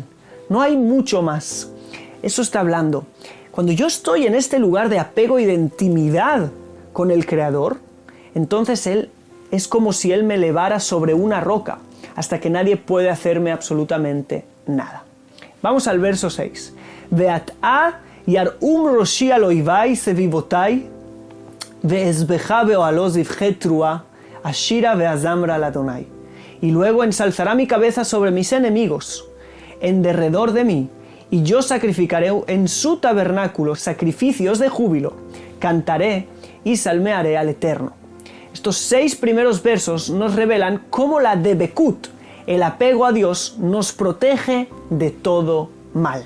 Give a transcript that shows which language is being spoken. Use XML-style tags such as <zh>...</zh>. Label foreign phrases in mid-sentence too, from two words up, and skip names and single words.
<es>No hay mucho más. Eso está hablando. Cuando yo estoy en este lugar de apego y de intimidad con el Creador, entonces Él es como si Él me elevara sobre una roca, hasta que nadie puede hacerme absolutamente nada. Vamos al verso 6.</es> <he>ועתה ירום ראשי על איבי סביבותי ואזבחה באהלו זבחי תרועה אשירה ואזמרה ליהוה.</he> <es>Y luego ensalzará mi cabeza sobre mis enemigos, en derredor de mí, y yo sacrificaré en su tabernáculo sacrificios de júbilo, cantaré y salmearé al Eterno. Estos 6 primeros versos nos revelan cómo la debekut, el apego a Dios, nos protege de todo mal.</es>